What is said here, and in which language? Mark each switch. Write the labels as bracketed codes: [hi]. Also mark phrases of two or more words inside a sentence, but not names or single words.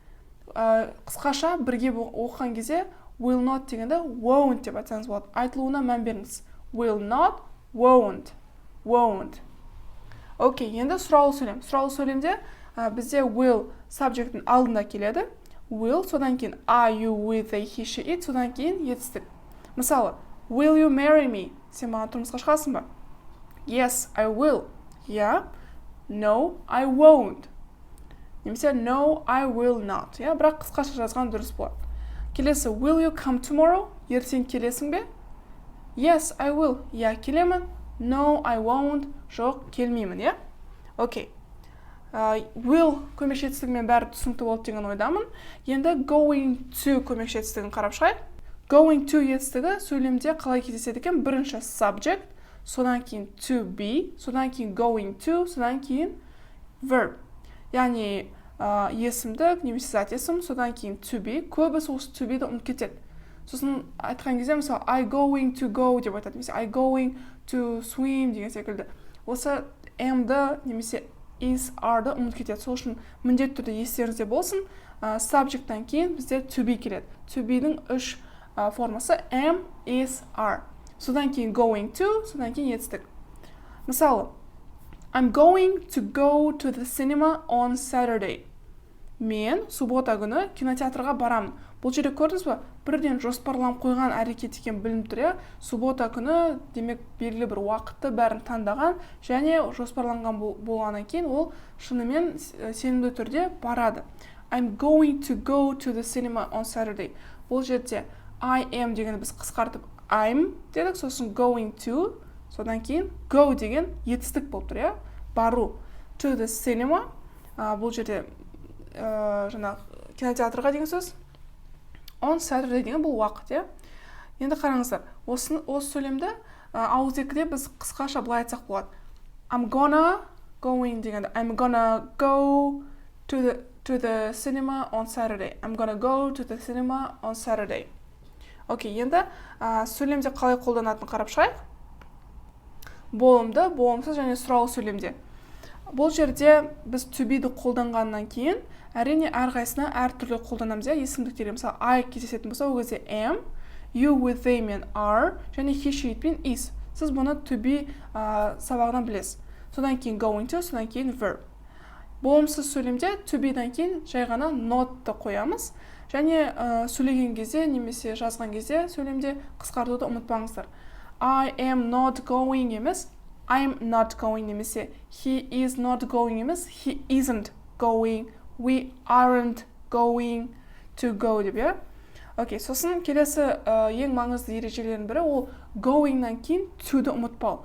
[kk] Қысқаша бірге оқыған кезде [en] will not [kk] дегенде won't деп айтсаңыз болады. Айтылуына мән беріңіз. [en] Will not, won't. [kk] Окей, енді сұраулы сөйлем. Сұраулы сөйлемде бізде will subject'ің алдында келеді. [en] Will, [kk] содан кейін [en] are you with the he she it, [kk] содан кейін етістік. Мысалы, [en] will you marry me? [kk] Сен маған тұрмысқа шығасың ба? [en] Yes, I will. Yeah. No, I won't. Немесе no, I will not. [kk] Бірақ қысқаша жазған дұрыс болады. Келесі, [en] will you come tomorrow? [kk] Ертең келесің бе? [en] Yes, I will. Келемін. No, I won't. [kk] Жоқ, келмеймін. Окей. Will көмекші етістігімен бәрі түсінікті болды деген ойдамын. Енді [en] going to [kk] көмекші етістігін қарап шығайық. [en] Going to [kk] етістігі сөйлемде қалай кездеседі екен? Бірінші subject, содан кейін [en] to be, [kk] содан кейін [en] going to, [kk] содан кейін verb. Яғни есімдік немесе зат есім, содан кейін [en] to be. [kk] Көбісі осы to be-ді ұмытып кетеді. Сосын айтқан кезде мысалы [en] I going to go [kk] деп айтады, немесе [en] I going to swim [kk] деген секілді. Осы am-ды немесе is, are-ды ұмытып кетеді. Сол үшін міндетті түрде естеріңізде болсын. Subject-тан кейін бізде [en] to be [kk] келеді. [en] To be-дің [kk] үш формасы [en] am, is, are. [kk] Содан кейін [en] going to, [kk] содан кейін етістік. Мысалы, [en] I'm going to go to the cinema on Saturday. [kk] Мен суббота күні кинотеатрға барамын. Бұл жерде көрдіңіз бе? Бірден жоспарланып қойған әрекет екен білініп тұр, иә? Суббота күні демек белгілі бір уақытты бәрін таңдаған және жоспарланған болғаннан кейін ол шынымен сенімді түрде барады. [en] I'm going to go to the cinema on Saturday. [kk] Бұл жерде [en] I am [kk] дегенді біз қысқартып I'm дедік, сосын [en] going to, [kk] содан кейін go деген етістік болып тұр, иә? Бару. [en] To the cinema. [kk] Бұл жерде кинотеатрға деген сөз. [en] On Saturday [kk] деген бұл уақыт, иә? Енді қараңыздар, осы сөйлемді ауызекіде біз қысқаша былай айтсақ болады. [en] I'm gonna going [kk] дегенде [en] I'm gonna go to the cinema on Saturday. I'm gonna go to the cinema on Saturday. [kk] Окей, енді сөйлемде қалай қолданатын қарап шығайық. Болымды, болымсыз және сұраулы сөйлемде. Бұл жерде біз [en] to be-ді [kk] қолданғаннан кейін әрине әрқайсына әртүрлі қолданамыз, иә? Есімдіктерге мысалы I кездесетін болса, ол кезде am, [en] you with they [kk] мен are және [en] he she it [kk] пен is. Сіз бұны [en] to be [kk] сабағынан білесіз. Содан кейін [en] going to, [kk] содан кейін verb. Болымсыз сөйлемде [en] to be-дан [kk] кейін жай ғана not-ты қоямыз. Және сөйлеген кезде немесе жазған кезде сөйлемде қысқартуды ұмытпаңыздар. [en] I am not going емес, I'm not going немесе he is not going емес, he isn't going, we aren't going to go [kk] деп, иә? Окей, сосын келесі ең маңызды ережелердің бірі ол going-нан кейін to-ды ұмытпау.